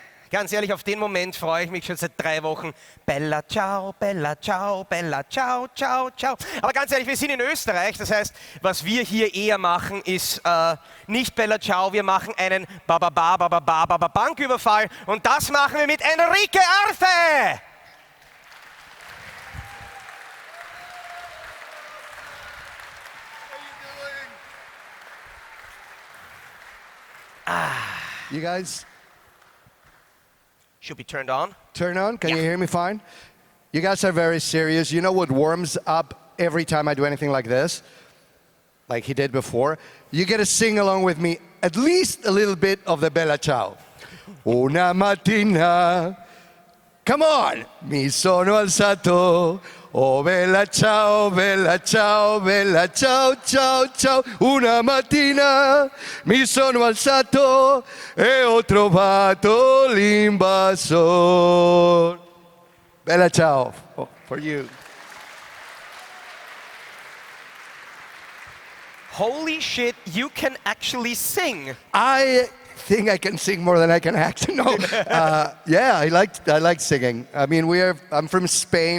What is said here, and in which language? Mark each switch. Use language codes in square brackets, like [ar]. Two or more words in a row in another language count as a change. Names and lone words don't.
[de] Ganz ehrlich, auf den Moment freue ich mich schon seit 3 Wochen. [it] Bella ciao, bella ciao, bella ciao, ciao, ciao. [de] Aber ganz ehrlich, wir sind in Österreich, das heißt, was wir hier eher machen, ist nicht bella ciao, wir machen einen Banküberfall und das machen wir mit ENRIQUE ARCE. [en] You guys should be turned on. Turn on? Can you hear me fine? You guys are very serious. You know what warms up every time I do anything like this? Like he did before? You get to sing along with me at least a little bit of the Bella Ciao. [it] Una mattina, [en] come on, [it] mi sono alzato. Oh bella ciao, bella ciao, bella ciao, ciao, ciao. Una mattina mi sono alzato e ho trovato l'invasor. [en] Bella ciao for you. Holy shit, you can actually sing. I think I can sing more than I can act. No, yeah, I like singing. I mean, I'm from Spain.